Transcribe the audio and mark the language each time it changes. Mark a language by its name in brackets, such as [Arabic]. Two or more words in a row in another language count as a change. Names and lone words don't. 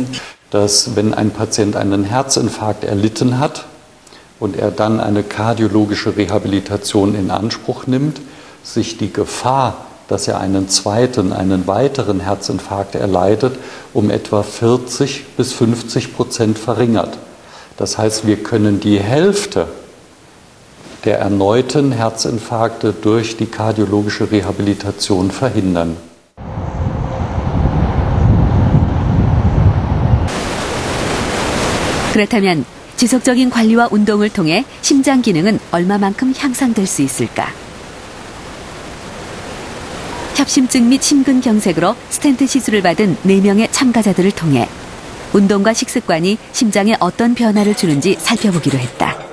[German] Dass wenn ein Patient einen Herzinfarkt erlitten hat und er dann eine kardiologische Rehabilitation in Anspruch nimmt, sich die Gefahr, dass er einen weiteren Herzinfarkt erleidet, um etwa 40 bis 50% verringert. Das heißt, wir können die Hälfte der erneuten Herzinfarkte durch die kardiologische Rehabilitation verhindern. [Korean] 그렇다면 지속적인 관리와 운동을 통해 심장 기능은 얼마만큼 향상될 수 있을까? 협심증 및 심근경색으로 스텐트 시술을 받은 4명의 참가자들을 통해 운동과 식습관이 심장에 어떤 변화를 주는지 살펴보기로 했다.